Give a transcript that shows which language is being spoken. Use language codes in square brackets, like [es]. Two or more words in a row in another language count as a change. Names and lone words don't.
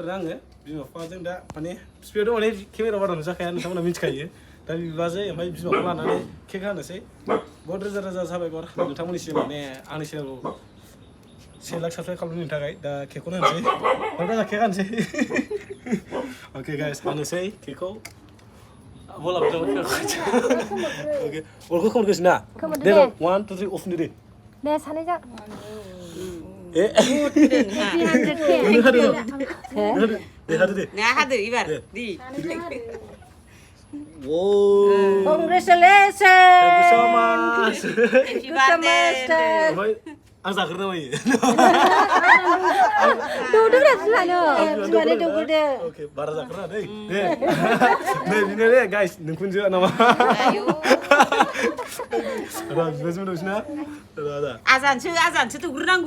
[brx] आरोना आङो बिमा बिफाजों दा माने बिफायाथ' माने केमेरा बारा नुजाखाया नोंथांमोना मिथिखायो दा बिबाजै ओमफ्राय बिमाखौ लानानै केक हानोसै बहुत रोजा रोजा साबायखर नोंथांमोननिसिम माने आंनि चेनेलखौ 1 लाख साबस्क्राइब खालामनायनि थाखाय दा केकखौनो होनोसै ओमफ्राय केक हानोसै अके गाइस हानोसै केकखौ बोला ओके अरखौ खोमोरगोसै ना दे 1 2 3 अफ दे दे सानै जा ए 300k हादो इबार दि [en] Whoa! Congratulations! Thank you so much. Happy birthday. [brx] आं जाग्रोनो बायो दौदोब्रा बिमानो बिमानो दौग्रोदो ओके बारा जाग्रोना दै दे नै बिनो दे गाइस नोंखुनजो नामा र बिबाजै दंसैना र आजानसो दौग्रोनांगौ